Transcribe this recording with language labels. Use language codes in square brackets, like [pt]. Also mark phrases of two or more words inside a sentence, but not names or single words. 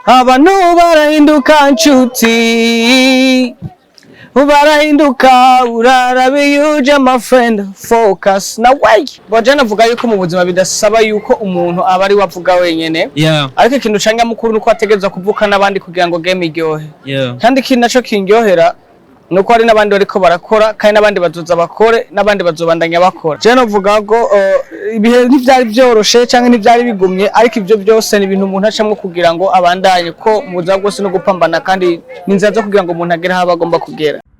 [rn] abantu barahinduka nshuti barahinduka urarabiyuje [en] my friend focus [rn] na way bojana avuga yuko mu buzima bidasaba yuko umuntu aba ari wavuga wenyene ariko ikintu canga mukuru nuko ategeza kuvuka nabandi kugira ngo game iryohe kandi ikintu naco kindyohera nuko ari nabandi bariko barakora kandi nabandi bazoza bakore nabandi bazobandanya bakora je novuga ngo ibihe ntivyari byoroshe canke ntivyari bigumye ariko ivyo byose ni ibintu umuntu acamwe kugira ngo abandanye ko mu buzima bwose no gupambana kandi ninzira zo kugira ngo umuntu agere aho agomba kugera.